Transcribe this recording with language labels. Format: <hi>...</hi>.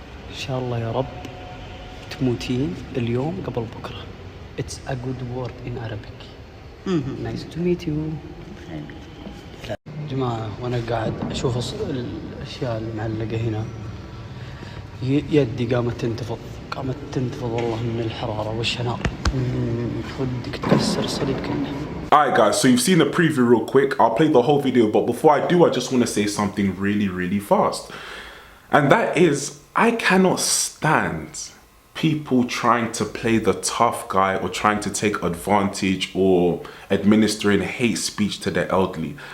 <ar>إن شاء الله يا رب تموتين اليوم قبل بكرة.</ar> <en>It's a good word in Arabic. Nice to meet you.</en> <ar>جماعة وأنا قاعد أشوف الأشياء المعلقة هنا، يدي قامت تنتفض والله من الحرارة والشناق. ودك تكسر الصليب كله.</ar> <en>Alright guys, so you've seen the preview real quick. I'll play the whole video, but before I do, I just want to say something really fast. And that is, I cannot stand people trying to play the tough guy or trying to take advantage or administering hate speech to the elderly.</en>